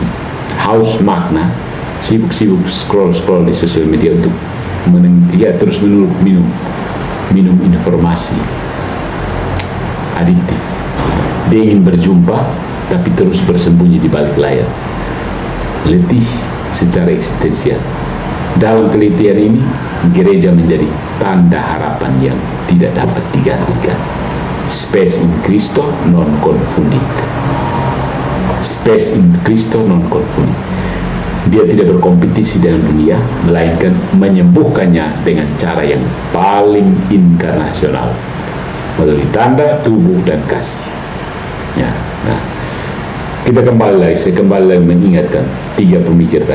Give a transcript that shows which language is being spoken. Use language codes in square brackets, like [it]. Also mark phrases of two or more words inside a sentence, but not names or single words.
[id] Haus makna, sibuk-sibuk scroll di sosial media untuk terus minum informasi adiktif. Dia ingin berjumpa tapi terus bersembunyi di balik layar. Letih secara eksistensial. Dalam keletihan ini, gereja menjadi tanda harapan yang tidak dapat digantikan. [la] Spes in Christo non confundit. Spes in Christo non confundit. [id] Dia tidak berkompetisi dengan dunia, melainkan menyembuhkannya dengan cara yang paling inkarnasional, melalui tanda, tubuh, dan kasih. Ya, nah, kita saya kembali lagi mengingatkan 3 pemikir tadi.